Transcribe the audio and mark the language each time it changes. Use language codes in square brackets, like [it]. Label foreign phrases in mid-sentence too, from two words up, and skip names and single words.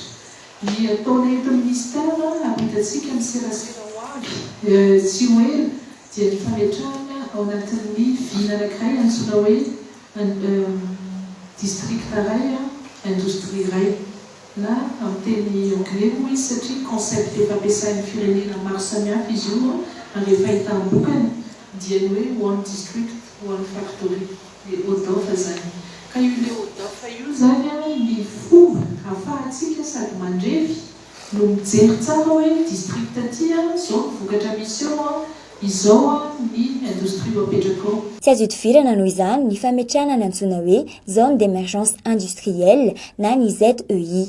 [mg] Ny ataona eto ministera ahitantsika miserasera ho avy tsy ho ela dia ny fametrahana ao anatin'ny vina anankiray antsoina hoe district iray indostria iray na amin'ny teny anglais moa izy satria concept efa ampiasain'ny firenena maro samihafa izy io rehefa hitam-bokany dia ny hoe [en] one district one factory. [mg] Odafa zany ka io le odafa io zany ny fomba ahafahantsika sady mandrevy no mijery tsara hoe district aty zao vokatra misy eo izao ny indostria apetraka ao. Tsy azo idivirana noho izany ny fametrahana ny antsoina hoe [fr] zone d'émergence industrielle [mg] na ny ZEI.